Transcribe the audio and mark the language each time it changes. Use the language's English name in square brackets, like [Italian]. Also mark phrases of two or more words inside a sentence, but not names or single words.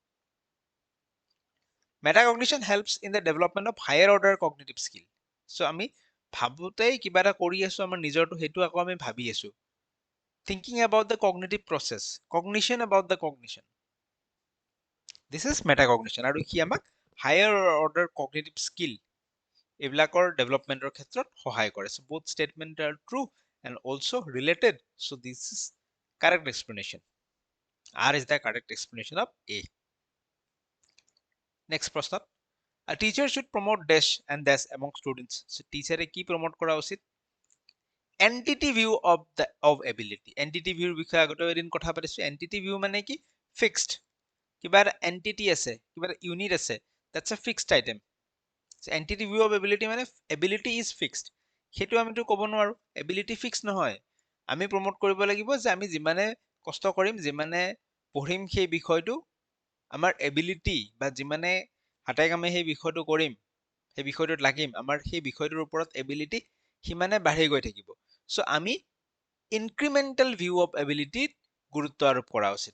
[English] metacognition helps in the development of higher order cognitive skill চ' [Assamese] আমি ভাবোতেই কিবা এটা কৰি আছো আমাৰ নিজৰটো সেইটো আকৌ আমি ভাবি আছো [English] thinking about the cognitive process cognition about the cognition this is metacognition [Assamese] আৰু সি আমাক [English] higher order cognitive skill [Assamese] এইবিলাকৰ ডেভেলপমেণ্টৰ ক্ষেত্ৰত সহায় কৰে [English] চ' both statement are true and also related. So this is correct explanation. R is the correct explanation of A. Next প্রশ্ন, a teacher should promote dash and dash among students. So teacher [Assamese] কি promote করা উচিত? [English] entity view of ability. entity view [Assamese] বিষয়ে আগতে এদিন কথা পাতিছো. [English] entity view [Assamese] মানে কি? [English] fixed. [Assamese] কিবা এটা entity আছে, কিবা এটা unit আছে, [English] that's a fixed item. So entity view of ability মানে ability is fixed. [Assamese] সেইটো আমিতো ক'ব নোৱাৰো [English] ability fixed [Assamese] নহয়. আমি প্ৰমোট কৰিব লাগিব যে আমি যিমানে কষ্ট কৰিম, যিমানে পঢ়িম সেই বিষয়টো, আমাৰ এবিলিটি বা যিমানে হাতে কামে সেই বিষয়টো কৰিম, সেই বিষয়টোত লাগিম, আমাৰ সেই বিষয়টোৰ ওপৰত এবিলিটি সিমানে বাঢ়ি গৈ থাকিব. সো আমি [English] incremental view of abilityত [Assamese] গুৰুত্ব আৰোপ কৰা উচিত.